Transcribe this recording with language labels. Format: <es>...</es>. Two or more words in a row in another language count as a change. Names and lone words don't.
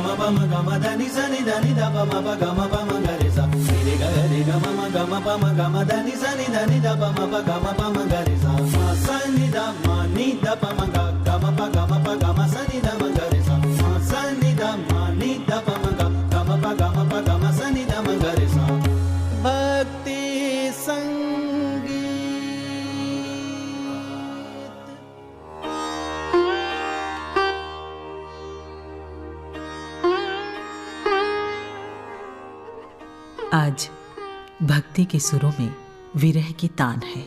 <hi>म ग म ध नि स नि ध नि ध प म प ग म प म ग रे सा रे ग म ग म प म ग म ध नि स नि ध नि ध प म प ग म प म ग रे सा म स नि ध म नि ध प म ग ग म प ग म प ग म स नि ध म ग रे सा म स नि ध म नि ध प म ग ग म प ग म प ग म स नि ध म ग रे सा भक्ति संगीत। आज भक्ति के सुरों में विरह की तान है।</hi>